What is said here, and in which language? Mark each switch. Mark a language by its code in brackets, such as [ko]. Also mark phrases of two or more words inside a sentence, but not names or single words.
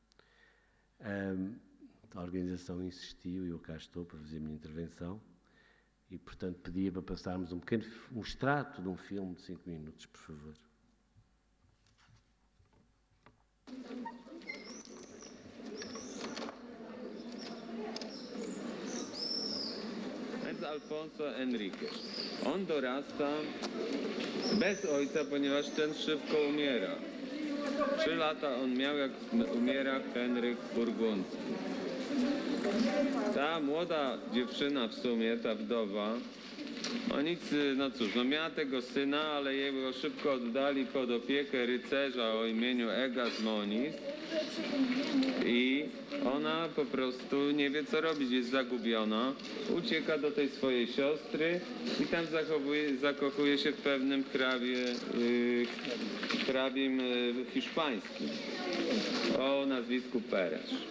[pt] A organização insistiu e eu cá estou para fazer a minha intervenção e, portanto, pedia para passarmos um extrato de um filme de 5 minutos, por favor. Alfonso Enriquez. [pl] On dorasta bez ojca, ponieważ ten szybko umiera. 3 lata on miał, jak umiera Henryk Burgundzki. Ta młoda dziewczyna w sumie, ta wdowa, miała tego syna, ale jego szybko oddali pod opiekę rycerza o imieniu Egas Moniz i ona po prostu nie wie, co robić, jest zagubiona, ucieka do tej swojej siostry i tam zakochuje się w pewnym hrabim hiszpańskim o nazwisku Perez.